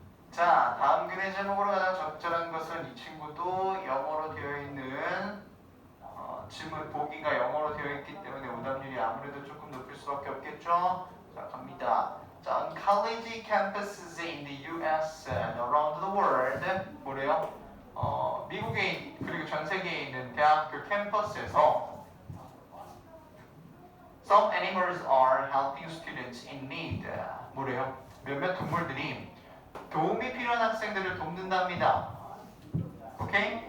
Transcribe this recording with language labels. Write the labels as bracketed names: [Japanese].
[Korean] 자, 다음 글의 제목으로 가장 적절한 것은 이 친구도 영어로 되어 있는 질문 보기가 영어로 되어 있기 때문에 오답률이 아무래도 조금 높을 수밖에 없겠죠. 자, 갑니다. [English] 자, on college campuses in the U.S. and around the world, [Korean] 뭐래요? 미국에 그리고 전 세계에 있는 대학교 캠퍼스에서 [English] some animals are helping students in need. [Korean] 뭐래요? 몇몇 동물들이 도움이 필요한 학생들을 돕는답니다. 오케이?